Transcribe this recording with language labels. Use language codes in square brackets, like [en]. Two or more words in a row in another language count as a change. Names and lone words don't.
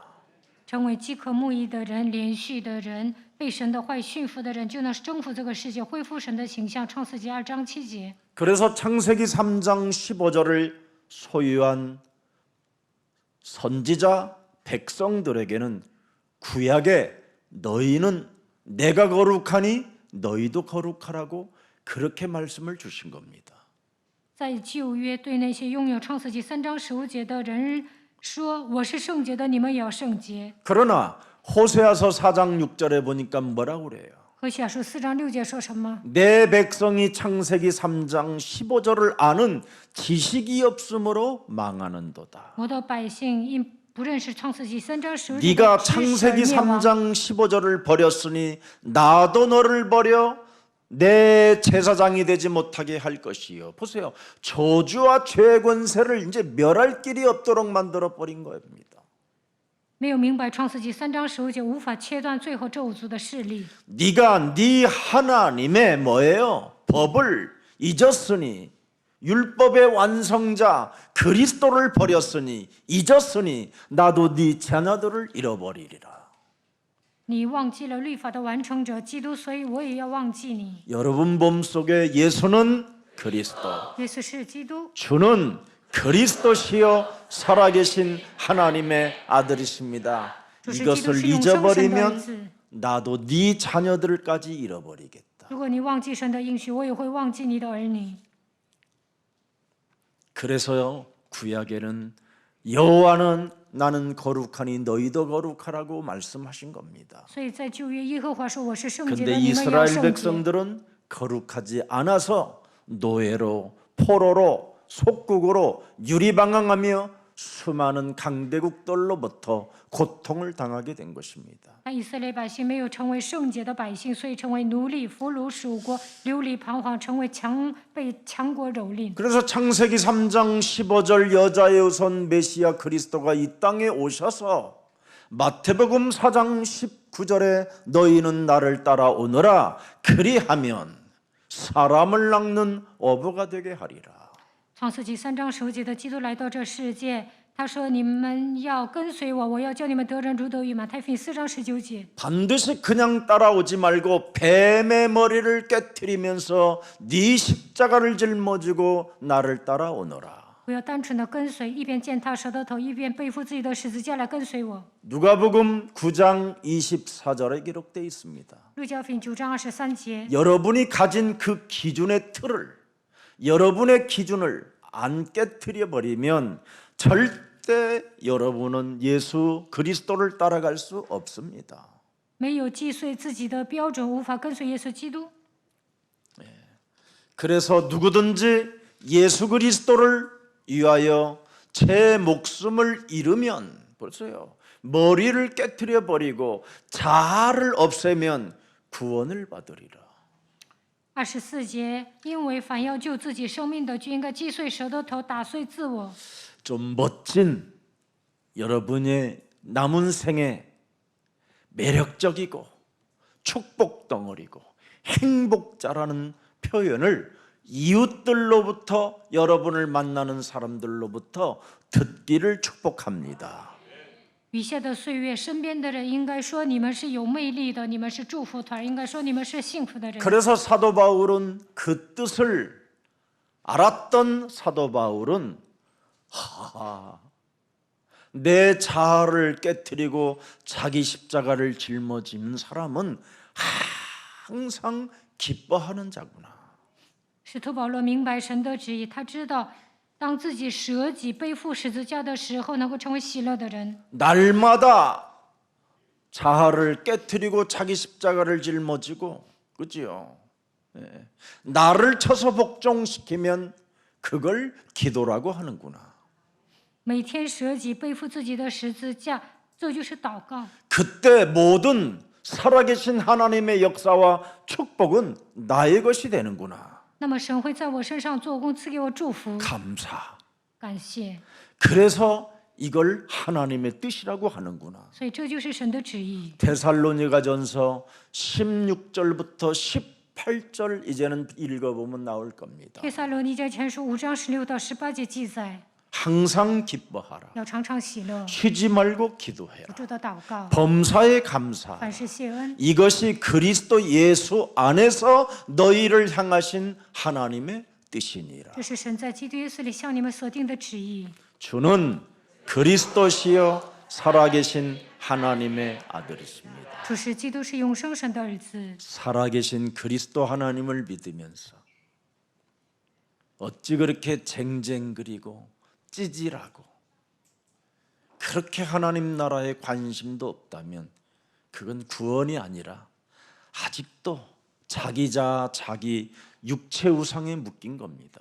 [zh] 成为饥渴慕义的人、连续的人、被神的话语驯服的人，就能征服这个世界，恢复神的形象。创世纪2章7节。 [ko] 그래서 창세기 3장 15절을 소유한 선지자 백성들에게는 구약에 너희는 내가 거룩하니 너희도 거룩하라고 그렇게 말씀을 주신 겁니다. [zh] 在旧约对那些拥有创世纪3章15节的人说：“我是圣洁的，你们也要圣洁。 [ko] 그러나 호세아서 4장 6절에 보니까 뭐라고 그래요? [zh] 何西阿书4章6节说什么？ [ko] 내 백성이 창세기 3장 15절을 아는 지식이 없으므로 망하는도다. [zh] 我的百姓因不认识创世纪3章15节 [ko] 네가 [zh] 的知识而 [ko] 창세기 [zh] 灭亡。 [ko] 3장 15절을 버렸으니 나도 너를 버려 내 제사장이 되지 못하게 할 것이요. 보세요. 저주와 죄의 권세를 이제 멸할 길이 없도록 만들어 버린 겁니다. [zh] 没有明白创世纪3章15节无法切断最后咒诅的势力。 [ko] 네가 네 하나님의 뭐예요? 법을 잊었으니 율법의 완성자 그리스도를 버렸으니 잊었으니 나도 네 자녀들을 잃어버리리라. [zh] 你忘记了律法的完成者基督，所以我也要忘记你。 [ko] 여러분 몸속에 예수는 그리스도, [zh] 耶稣是基督， [ko] 주는 그리스도시요 살아계신 하나님의 아들이십니다. [zh] 主是基督 [ko] 이것을 [zh] 是永生神的儿 [ko] 잊어버리면 [zh] 子。 [ko] 나도 네 자녀들까지 잃어버리겠다. [zh] 如果你忘记神的应许，我也会忘记你的儿女。 [ko] 그래서요 구약에는 여호와는 나는 거룩하니 너희도 거룩하라고 말씀하신 겁니다. [zh] 所以在旧约，耶和华说：“我是圣洁 [ko] 근데 [zh] 的，你们也要 [ko] 이스라엘 [zh] 圣洁。” [ko] 백성들은 거룩하지 않아서 노예로 포로로 속국으로 유리방황하며 수많은 강대국들로부터 고통을 당하게 된 것입니다. [zh] 但以色列百姓没有成为圣洁的百姓，所以成为奴隶、俘虏属国、流离彷徨，成为被强国蹂躏。 [ko] 그래서 창세기 3장 15절 여자의 우선 메시아 그리스도가 이 땅에 오셔서 마태복음 4장 19절에 너희는 나를 따라오너라 그리하면 사람을 낚는 어부가 되게 하리라. [zh] 创世纪3章15节的基督来到这世界，他说：“你们要跟随我，我要叫你们得人如得鱼。” 马太福音4章19节。 [ko] 반드시 그냥 따라오지 말고 뱀의 머리를 깨트리면서 네 십자가를 짊어지고 나를 따라오너라. [zh] 不要单纯的跟随，一边践踏蛇的头，一边背负自己的十字架来跟随我。 [ko] 누가복음 9장 24절에 기록되어 있습니다. [zh] 路加福音9章23节。 [ko] 여러분이 가진 그 기준의 틀을 여러분의 기준을 안 깨트려 버리면 절대 여러분은 예수 그리스도를 따라갈 수 없습니다. [zh] 没有击碎自己的标准，无法跟随耶稣基督。 [ko] 그래서 누구든지 예수 그리스도를 위하여 제 목숨을 잃으면 보세요. 머리를 깨트려 버리고 자아를 없애면 구원을 받으리라. [zh] 24 节，因为凡要救自己生命的，就应该击碎蛇的头，打碎自我。 [ko] 좀 멋진 여러분의 남은 생에 매력적이고 축복 덩어리고 행복자라는 표현을 이웃들로부터 여러분을 만나는 사람들로부터 듣기를 축복합니다. [zh] 余下的岁月，身边的人应该说你们是有魅力的，你们是祝福团，应该说你们是幸福的人。 [ko] 그래서 사도 바울은 그 뜻을 알았던 사도 바울은 내 자아를 깨뜨리고 자기 십자가를 짊어지는 사람은 항상 기뻐하는 자구나. [zh] 使徒保罗明白神的旨意，他知道当自己舍己背负十字架的时候，能够成为喜乐的人。 [ko] 날마다 자아를 깨뜨리고 자기 십자가를 짊어지고, 그지요? 예. 나를 쳐서 복종시키면 그걸 기도라고 하는구나. [zh] 每天舍己背负自己的十字架，这就是祷告。 [ko] 그때 모든 살아계신 하나님의 역사와 축복은 나의 것이 되는구나. [zh] 那么神会在我身上做工，赐给我祝福。 [ko] 감사. [zh] 感谢， [ko] 그래서 이걸 하나님의 뜻이라고 하는구나. [zh] 所以这就是神的旨意。 [ko] 데살로니가전서 16절부터 18절 이제는 읽어보면 나올 겁니다. [zh] 帖撒罗尼迦前书5章16到18节记载， [ko] 항상 기뻐하라. [zh] 要常常喜乐， [ko] 쉬지 말고 기도해라. [zh] 不住的祷告， [ko] 범사에 감사하라. [zh] 凡事谢恩。 [ko] 이것이 그리스도 예수 안에서 너희를 향하신 하나님의 뜻이니라. [zh] 这是神在基督耶稣里向你们所定的旨意。 [ko] 주는 그리스도시여 살아계신 하나님의 아들이십니다. [zh] 主是基督，是永生神的儿子。 [ko] 살아계신 그리스도 하나님을 믿으면서 어찌 그렇게 쟁쟁그리고 찌질하고 그렇게 하나님 나라에 관심도 없다면 그건 구원이 아니라 아직도 자기 자아, 자기 육체 우상에 묶인 겁니다.